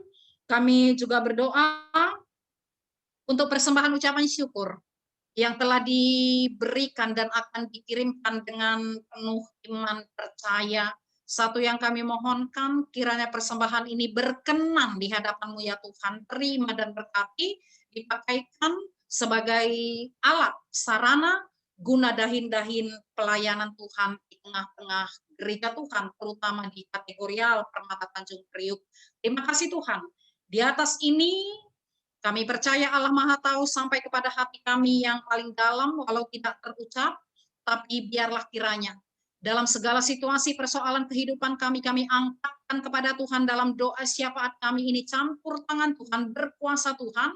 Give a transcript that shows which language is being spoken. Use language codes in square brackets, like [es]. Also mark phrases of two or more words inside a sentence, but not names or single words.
[id] Kami juga berdoa untuk persembahan ucapan syukur yang telah diberikan dan akan dikirimkan dengan penuh iman percaya. Satu yang kami mohonkan, kiranya persembahan ini berkenan di hadapan-Mu ya Tuhan. Terima dan berkati, dipakaikan sebagai alat, sarana, guna dahin-dahin pelayanan Tuhan di tengah-tengah gereja Tuhan, terutama di kategorial Permata Tanjung Priuk. Terima kasih Tuhan. Di atas ini kami percaya Allah Maha Tahu sampai kepada hati kami yang paling dalam, walau tidak terucap, tapi biarlah kiranya dalam segala situasi persoalan kehidupan kami angkatkan kepada Tuhan dalam doa syafaat kami ini, campur tangan Tuhan, berkuasa Tuhan.